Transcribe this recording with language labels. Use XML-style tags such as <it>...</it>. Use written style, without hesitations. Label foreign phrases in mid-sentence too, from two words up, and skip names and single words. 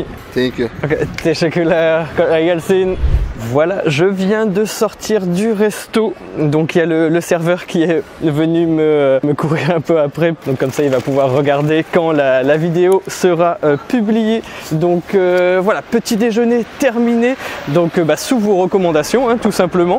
<en>Thank you.</en> <tr>Okay, teşekkürler. Kolay gelsin.</tr> <fr>Voilà, je viens de sortir du resto. Donc il y a le serveur qui est venu me courir un peu après. Donc comme ça il va pouvoir regarder quand la vidéo sera publiée. Donc voilà, petit déjeuner terminé. Donc sous vos recommandations, hein, tout simplement.</fr>